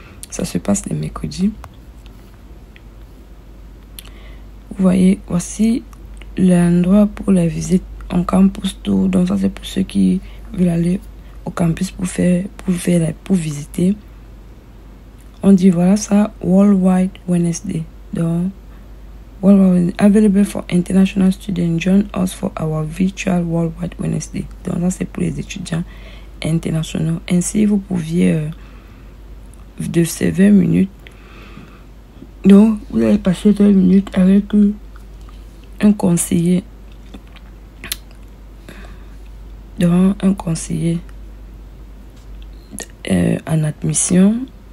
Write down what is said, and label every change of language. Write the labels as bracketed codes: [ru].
[fr] Ça se passe les mercredis. Vous voyez, voici l'endroit pour la visite en campus tour. Donc ça, c'est pour ceux qui veulent aller au campus pour visiter. On dit voilà ça, Worldwide Wednesday. [en] Donc, available for international students, join us for our virtual Worldwide Wednesday. [fr] Donc ça, c'est pour les étudiants internationaux. Ainsi, vous pouviez de ces 20 minutes. Donc, vous allez passer 20 minutes avec un conseiller. Donc, un conseiller en admission.